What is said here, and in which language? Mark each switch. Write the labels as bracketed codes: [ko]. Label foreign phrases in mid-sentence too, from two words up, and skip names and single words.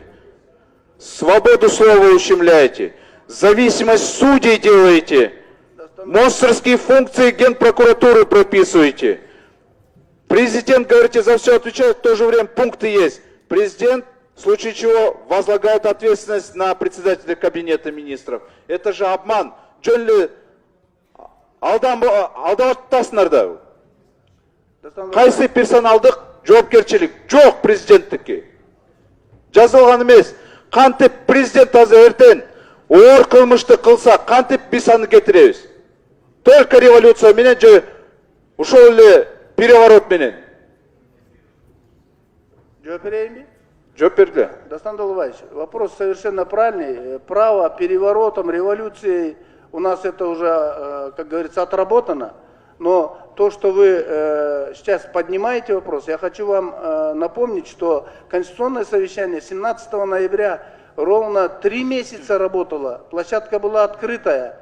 [ru] Свободу слова ущемляете, зависимость судей делаете, монстрские функции Генпрокуратуры прописываете. Президент, говорите, за все отвечает, в то же время пункты есть. Президент, в случае чего, возлагает ответственность на председателя кабинета министров. Это же обман. [ky] Джонли алдаваттасыңар да. Кайсы персоналдык жоопкерчилик жок президенттикке. Жазылган эмес. Кантип президент азыр эртең оор кылмышты кылса, кантип биз аны кетиребиз? [ru] Только революция [ky] менен же ушул эле переворот менен. Жооп берейинби? Жооп бергиле. Дастан Далыбаевич, [ru] вопрос совершенно правильный. Право переворотом, революцией у нас это уже, как говорится, отработано. Но то, что вы сейчас поднимаете вопрос, я хочу вам напомнить, что Конституционное совещание 17 ноября ровно 3 месяца работало, площадка была открытая.